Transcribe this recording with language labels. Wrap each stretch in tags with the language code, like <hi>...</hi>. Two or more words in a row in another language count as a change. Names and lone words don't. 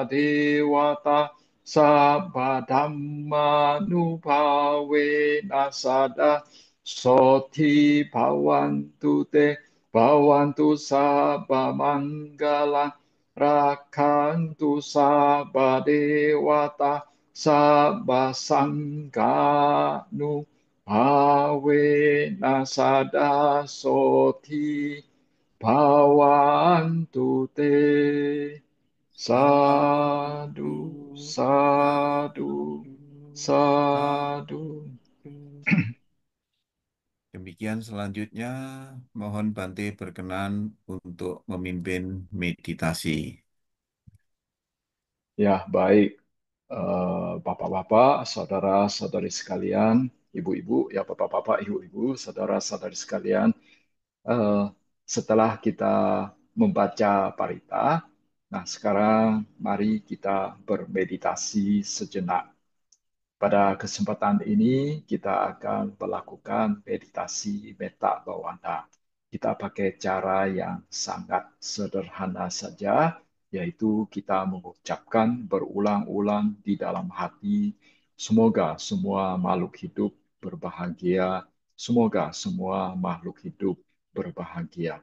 <pi>dewata sabba dhamma nubhawe nasada soti bhavantu te bhavantu sabba manggala rakantu sabba dewata sabba sangha nubhawe nasada soti Bhavantu te Sadu, sadhu, sadhu, sadu, sadhu. sadu.</pi> <id>Demikian selanjutnya, mohon Bante berkenan untuk memimpin meditasi. Ya, baik. Bapak-bapak, saudara-saudari sekalian, ibu-ibu, ya bapak-bapak, ibu-ibu, saudara-saudari sekalian, eh, setelah kita membaca parita, nah sekarang mari kita bermeditasi sejenak. Pada kesempatan ini kita akan melakukan meditasi</id> <pi>metta bhavana.</pi> <id>Kita pakai cara yang sangat sederhana saja, yaitu kita mengucapkan berulang-ulang di dalam hati, semoga semua makhluk hidup berbahagia, semoga semua makhluk hidup berbahagia.</id>